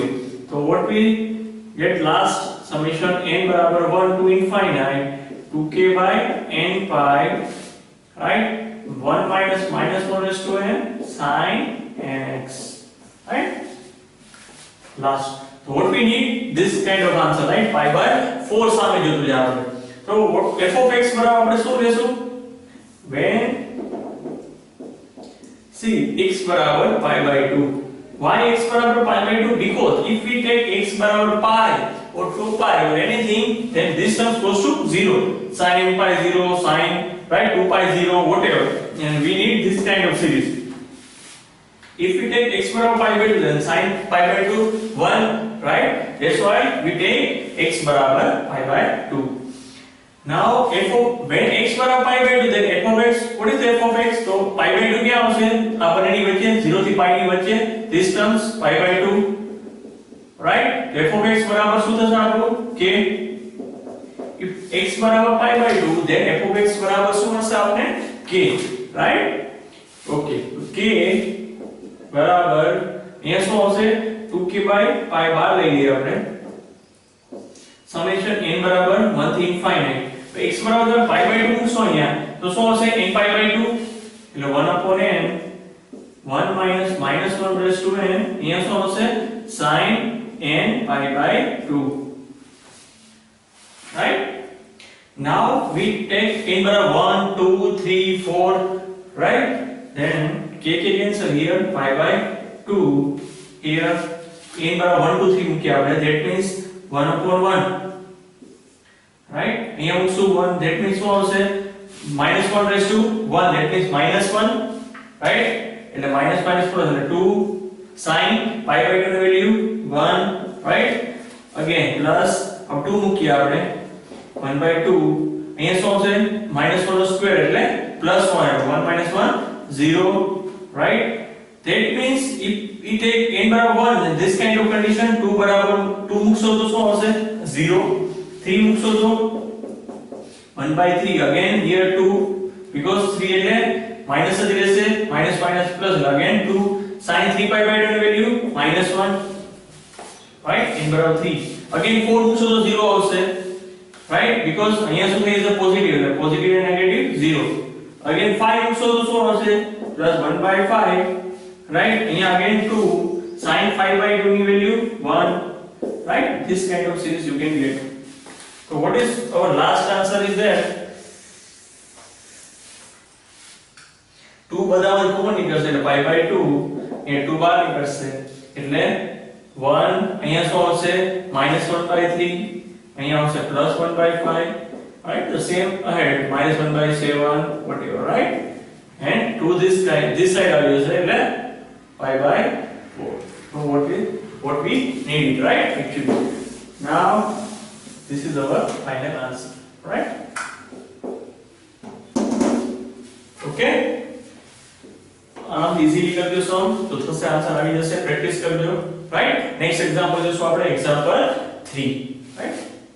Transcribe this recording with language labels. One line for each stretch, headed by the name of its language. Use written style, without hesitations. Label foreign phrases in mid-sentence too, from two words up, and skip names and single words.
English: So what we get last summation n बराबर 1 to infinite 2k by n pi, right? 1 minus -1 raised to n sin nx, right? Last. So what we need? This kind of answer, right?
Gujarati: Pi by 4 સામે જોતું જાવ.
English: So what f of x
Gujarati: બરાબર આપણે શું લેશું?
English: When see x बराबर pi by 2. Why x बराबर pi by 2? Because if we take x बराबर pi or 2 pi or anything, then this term goes to 0. Sin pi 0, sin, right? 2 pi 0, whatever. And we need this kind of series. If we take x बराबर pi by 2, then sin pi by 2 1, right? That's why we take x बराबर pi by 2. Now f of when x बराबर pi by 2, then f of x, what is the f of x?
Hindi: तो pi by 2 क्या
Gujarati: આવશે? આ બંનેની વચ્ચે 0 થી pi ની વચ્ચે
English: this terms pi by 2, right?
Gujarati: f of x બરાબર શું થશે આપણું?
English: k. If x બરાબર pi by 2, then f of x
Gujarati: બરાબર શું હશે આપણે?
English: k, right? Okay,
Gujarati: k બરાબર અહીંયા શું આવશે? 2k by pi બાર લઈ લઈએ આપણે, summation n બરાબર 1 થી infinite. તો x બરાબર pi by 2 મૂકશો અહીંયા તો શું આવશે? n pi by 2 એટલે
English: 1 upon n 1 minus minus 1 raised to n,
Gujarati: અહીંયા શું આવશે sin n pi by 2, right?
English: Now we take n बराबर 1 2 3 4, right? Then k के cancel here, pi by 2 here,
Gujarati: n बराबर 1 2 3 મૂકી આપણે,
English: that means 1 upon 1, right?
Gujarati: અહીંયા મૂકશું 1,
English: that means
Gujarati: શું આવશે
English: minus 1 raised to 1, that means minus 1, right?
Gujarati: એટલે
English: minus minus plus
Gujarati: એટલે 2 sin pi by 2 ની વેલ્યુ 1,
English: right? again plus
Gujarati: अब 2 મૂકીએ આપણે 1 by 2, અહીંયા શું આવશે minus 1 નો સ્ક્વેર એટલે plus 1, 1 minus 1 0, right?
English: that means if we take n બરાબર 1, then this kind of condition 2 બરાબર
Gujarati: 2 મૂકશો તો શું આવશે 0, 3 મૂકશો તો
English: 1 by 3, again here 2 because 3
Gujarati: એટલે minus જ રહેશે,
English: minus minus plus again 2 sin 3 pi by 2
Gujarati: ની વેલ્યુ
English: -1, right?
Gujarati: n બરાબર 3, again 4 મૂકશો તો 0 આવશે,
English: right?
Gujarati: because અહીંયા શું થઈ જશે પોઝિટિવ, એટલે પોઝિટિવ અને નેગેટિવ 0, again 5 મૂકશો તો શું આવશે +1 by 5, right? અહીંયા again 2 sin 5 by 2 ની વેલ્યુ 1,
English: right? this kind of series you can get. So what is our last answer is there?
Gujarati: 2 બધામાં કોમન નીકળશે એટલે pi by 2, એ 2 બહાર નીકળશે એટલે 1, અહીંયા શું આવશે -1 by 3, અહીંયા આવશે +1 by 5, right?
English: the same ahead -1 by 7 whatever, right? and to this side
Gujarati: આવી જશે એટલે
English: pi by 4. so what we need, right? actually now this is our final answer, right?
Gujarati: okay, આમ ઇઝીલી કરજો સમ તો થશે, આન્સર આવી જશે, પ્રેક્ટિસ કરજો, રાઈટ? નેક્સ્ટ એક્ઝામ્પલ જોશું આપણે, એક્ઝામ્પલ 3, રાઈટ?